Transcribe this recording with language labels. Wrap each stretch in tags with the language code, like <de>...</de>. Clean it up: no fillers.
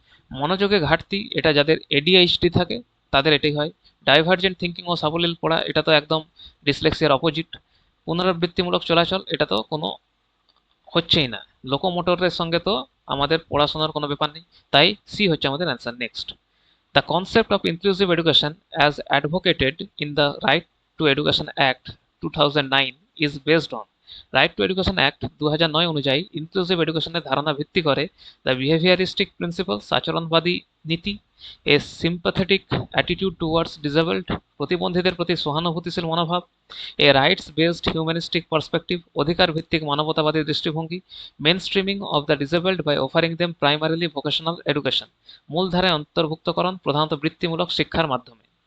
<bn>মনোযোগে ঘাটতি, এটা যাদের এডিএইচডি থাকে তাদের এটাই হয়। ডাইভার্জেন্ট থিঙ্কিং ও সাবলীল পড়া, এটা তো একদম ডিসলেক্সিয়ার অপোজিট। পুনরাবৃত্তিমূলক চলাচল, এটা তো কোনো হচ্ছেই না। লোকোমোটরের সঙ্গে তো আমাদের পড়াশোনার কোনো ব্যাপার নেই। তাই সি হচ্ছে আমাদের answer.</bn> <en>Next, the concept of inclusive education as advocated in the Right to Education Act 2009 is based on.</en> <bn>Right two education act 2009 অনুযায়ী ইনক্লুসিভ এডুকেশনের ধারণা ভিত্তি করে</bn> <en>the behaviouristic principles,</en> <bn>আচরণবাদী নীতি,</bn> <en>a sympathetic attitude towards disabled,</en> <bn>প্রতিবন্ধীদের প্রতি সহানুভূতিশীল মনোভাব,</bn> <en>a rights based humanistic perspective,</en> <bn>অধিকার ভিত্তিক মানবতাবাদী দৃষ্টিভঙ্গি,</bn> <en>mainstreaming of the disabled by offering them primarily vocational education,</en> <bn>মূলধারায় অন্তর্ভুক্তকরণ প্রধানত বৃত্তিমূলক শিক্ষার মাধ্যমে।</bn>